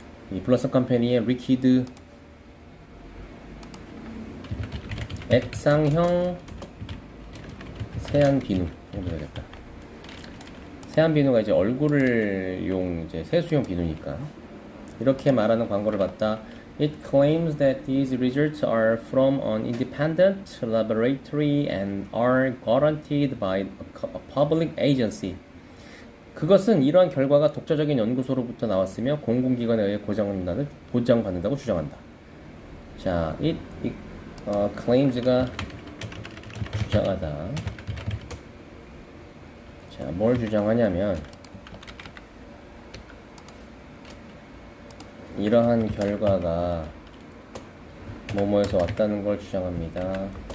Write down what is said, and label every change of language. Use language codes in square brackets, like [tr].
[ko] 이 블러썸 컴퍼니의 리퀴드 액상형 세안 비누 정도 되겠다. 세안 비누가 이제 얼굴을 이제 세수용 비누니까 이렇게 말하는 광고를 봤다. [en] It claims that these results are from an independent laboratory and are guaranteed by a public agency. [ko] 그것은 이러한 결과가 독자적인 연구소로부터 나왔으며 공공기관에 의해 보장받는다고 주장한다. 자, claims가 주장하다. 자, 뭘 주장하냐면 이러한 결과가 뭐뭐에서 왔다는 걸 주장합니다.